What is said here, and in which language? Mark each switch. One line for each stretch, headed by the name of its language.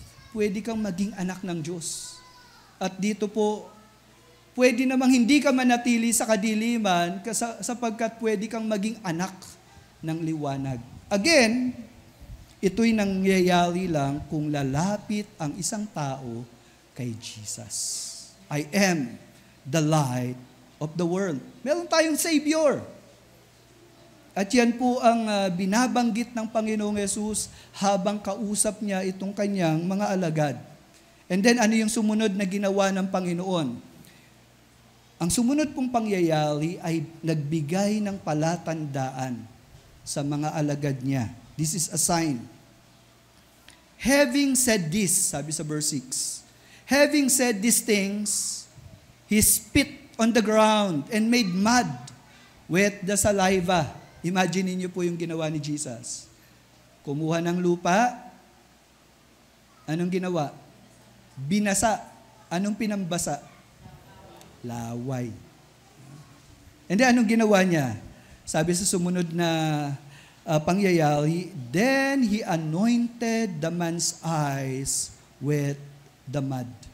Filipino: Pwede kang maging anak ng Diyos. At dito po, pwede namang hindi ka manatili sa kadiliman sapagkat pwede kang maging anak ng liwanag. Again, ito'y nangyayari lang kung lalapit ang isang tao kay Jesus.
English: I am the light of the world.
Filipino: Meron tayong Savior. At yan po ang binabanggit ng Panginoong Yesus habang kausap niya itong kanyang mga alagad.
English: And then
Filipino: ano yung sumunod na ginawa ng Panginoon? Ang sumunod pong pangyayari ay nagbigay ng palatandaan sa mga alagad niya.
English: This is a sign. Having said this,
Filipino: sabi sa verse 6,
English: having said these things, he spit on the ground and made mud with the saliva.
Filipino: Imagine niyo po yung ginawa ni Jesus. Kumuha ng lupa, anong ginawa? Binasa. Anong pinambasa? Laway.
English: And then
Filipino: anong ginawa niya? Sabi sa sumunod na pangyayari,
English: then he anointed the man's eyes with the mud.